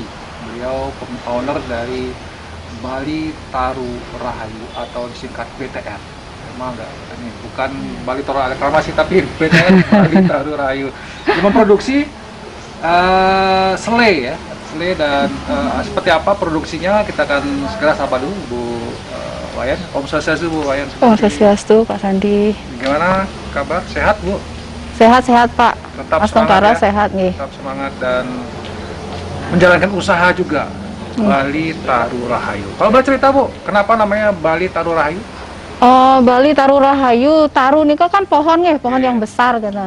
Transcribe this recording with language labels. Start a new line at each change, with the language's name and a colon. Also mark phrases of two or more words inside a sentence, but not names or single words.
Indonesian: Beliau owner dari Bali Taru Rahayu atau disingkat BTR. Enggak, ini bukan Bali Taru Reklamasi tapi BTR Bali Taru Rahayu. Dia memproduksi selai ya, selai dan seperti apa produksinya kita akan segera sapa dulu Bu Wayan. Om Swastiastu Bu Wayan. Om Swastiastu Pak Sandi. Gimana kabar? Sehat Bu? Sehat-sehat Pak. Tetap Mas semangat Tentara ya? sehat nih. Tetap semangat dan menjalankan usaha juga. Bali Taru Rahayu. Kalau boleh cerita Bu, kenapa namanya Bali Taru Rahayu? Bali Taru Rahayu, taru nih kan pohon nih, pohon yang besar kan.